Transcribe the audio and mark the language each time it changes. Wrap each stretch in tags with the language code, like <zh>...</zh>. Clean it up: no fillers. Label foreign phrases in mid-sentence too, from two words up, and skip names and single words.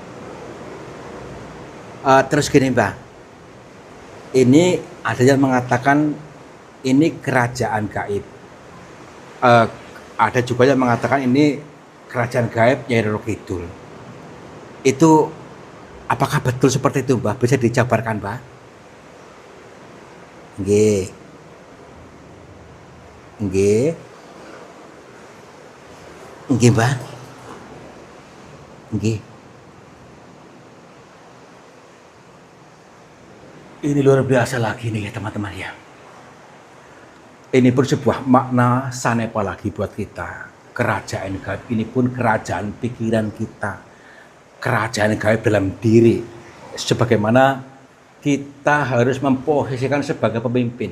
<id>Terus gini Mbah, ini ada yang mengatakan ini kerajaan gaib. Ada juga yang mengatakan ini kerajaan gaib Nyai Roro Kidul. Itu apakah betul seperti itu Mbah? Bisa dijabarkan Mbah? Nggih.</id> <jv>Nggih. Nggih Mbah. Nggih.</jv> <id>Ini luar biasa lagi nih ya teman-teman ya. Ini pun sebuah makna Sanepa lagi buat kita. Kerajaan gaib ini pun kerajaan pikiran kita. Kerajaan gaib dalam diri. Sebagaimana kita harus memposisikan sebagai pemimpin.</id>